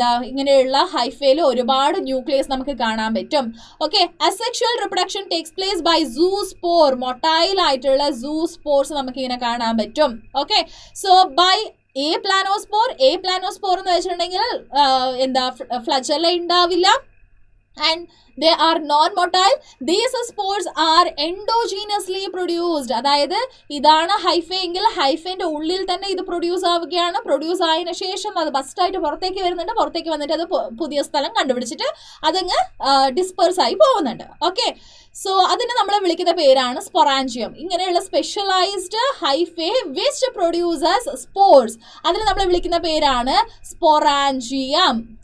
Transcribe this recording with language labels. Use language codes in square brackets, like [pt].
[ml] ഇങ്ങനെയുള്ള ഹൈഫയിൽ ഒരുപാട് ന്യൂക്ലിയസ് നമുക്ക് കാണാൻ പറ്റും. [en] Okay, asexual reproduction takes place by zoospore. [ml] Motile ആയിട്ടുള്ള സൂസ്പോർസ് നമുക്ക് ഇങ്ങനെ കാണാൻ പറ്റും. ഓക്കെ, സോ ബൈ പ്ലാനോസ്പോർ എന്ന് വെച്ചിട്ടുണ്ടെങ്കിൽ ഫ്ലജല്ല ഉണ്ടാവില്ല. [en] And they are non-motile. These spores are endogenously produced. [ml] അതായത് ഇതാണ് ഹൈഫെ എങ്കിൽ ഹൈഫേന്റെ ഉള്ളിൽ തന്നെ ഇത് പ്രൊഡ്യൂസ് ആവുകയാണ്. പ്രൊഡ്യൂസ് ആയതിനു ശേഷം അത് ബസ്റ്റായിട്ട് പുറത്തേക്ക് വരുന്നുണ്ട്. പുറത്തേക്ക് വന്നിട്ട് അത് പുതിയ സ്ഥലം കണ്ടുപിടിച്ചിട്ട് അതങ്ങ് ഡിസ്പേഴ്സ് ആയി പോകുന്നുണ്ട്. ഓക്കെ, സോ അതിന് നമ്മൾ വിളിക്കുന്ന പേരാണ് സ്പൊറാഞ്ചിയം. ഇങ്ങനെയുള്ള [en] specialised hyphae which produces spores, [ml] അതിന് നമ്മൾ വിളിക്കുന്ന പേരാണ് സ്പൊറാഞ്ചിയം.